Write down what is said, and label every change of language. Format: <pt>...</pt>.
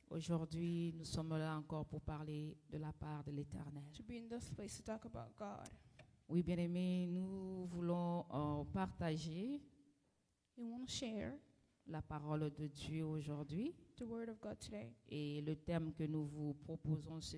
<fr>Aujourd'hui, nous sommes là encore pour parler de la part de l'Éternel.</fr> <en>to be in this place to talk about God.</en> <fr>Oui, bien-aimés, nous voulons partager</fr> <en>We want to share</en> <fr>la parole de Dieu aujourd'hui.</fr> <en>the Word of God today.</en> <fr>Et le thème que nous vous proposons ce</fr>